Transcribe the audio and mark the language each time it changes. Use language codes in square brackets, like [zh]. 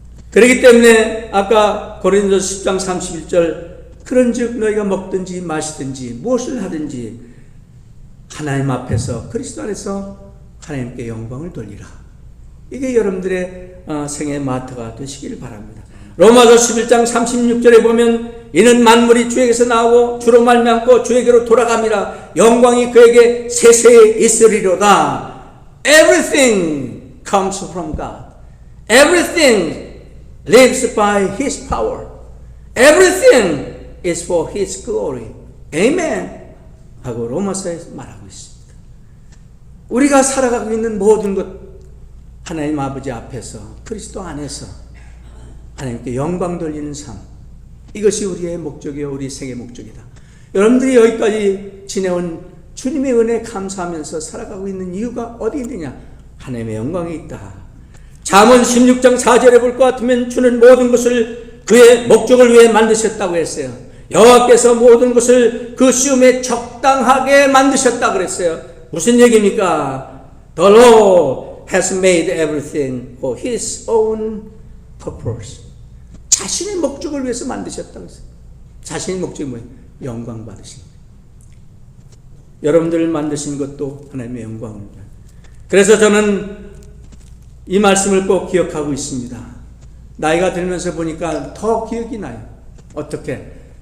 [ko] 그렇기 때문에 아까 고린도서 10장 31절 그런즉 너희가 먹든지 마시든지 무엇을 하든지 하나님 앞에서 그리스도 안에서 하나님께 영광을 돌리라. 이게 여러분들의 생애 마트가 되시기를 바랍니다. 로마서 11장 36절에 보면 이는 만물이 주에게서 나오고 주로 말미암고 주에게로 돌아갑니다. 영광이 그에게 세세에 있으리로다. [en] Everything comes from God. Everything lives by His power. Everything is for His glory. Amen. [ko] 하고 로마서에서 말하고 있습니다. 우리가 살아가고 있는 모든 것 하나님 아버지 앞에서 그리스도 안에서 하나님께 영광 돌리는 삶, 이것이 우리의 목적이요 우리 생의 목적이다. 여러분들이 여기까지 지내온 주님의 은혜에 감사하면서 살아가고 있는 이유가 어디 있느냐? 하나님의 영광이 있다. 잠언 16장 4절에 볼 것 같으면 주는 모든 것을 그의 목적을 위해 만드셨다고 했어요. 여호와께서 모든 것을 그 시험에 적당하게 만드셨다 그랬어요. 무슨 얘기입니까? [en] The Lord has made everything for His own purpose. [ko] 자신의 목적을 위해서 만드셨다고 했어요. 자신의 목적이 뭐예요? 영광 받으신 거예요. 여러분들을 만드신 것도 하나님의 영광입니다. 그래서 저는 이 말씀을 꼭 기억하고 있습니다. 나이가 들면서 보니까 더 기억이 나요. 어떻게?